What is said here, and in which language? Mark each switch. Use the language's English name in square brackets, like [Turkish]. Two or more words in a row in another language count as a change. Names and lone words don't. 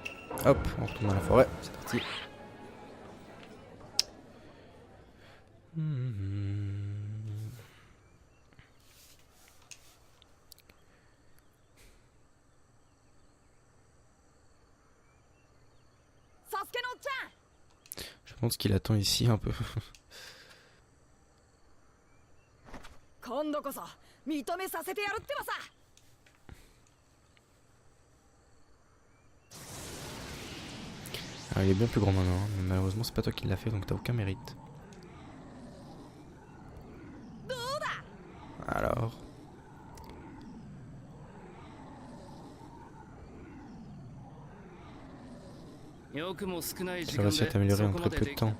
[French] Hop, on retourne dans la forêt, c'est parti. Je pense qu'il attend ici un peu. [Japanese] 今度こそ認めさせてやるってばさ。 [French] Ah, il est bien plus grand maintenant, hein, mais malheureusement c'est pas toi qui l'as fait donc t'as aucun mérite. Alors. Tu as réussi à t'améliorer en très peu de temps.